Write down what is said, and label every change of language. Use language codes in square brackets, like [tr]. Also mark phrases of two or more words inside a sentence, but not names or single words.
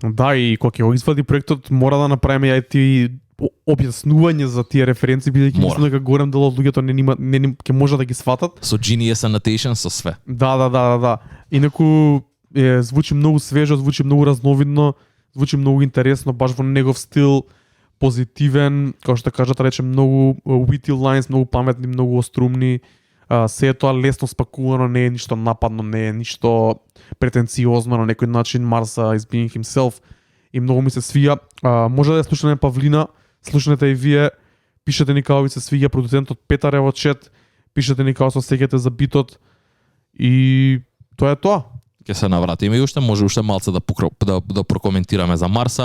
[mk] Да, и кога ќе го извади проектот, мора да направиме ја ти објаснување за тие референции, бидејќи Мора. мислам дека голем дел од луѓето не ќе може да ги сватат. Со Genius Annotation со све. Да. Инаку звучи многу свежо, звучи многу разновидно, звучи многу интересно, баш во негов стил, позитивен, како што кажат, рече многу [en] witty lines, [mk] многу паметни, многу острумни. Се е тоа лесно спакувано, не е ништо нападно, не е ништо претенциозно на некој начин. Марса [en] is being himself [mk] и многу ми се свија. Може да ја слушнеме Павлина, слушнете и вие, пишете ни како ви се свиѓа, продуцентот Петар е во чет, пишете ни како се сеќате за битот и тоа е тоа. Ќе се навратиме и уште може уште малце да прокоментираме за Марса.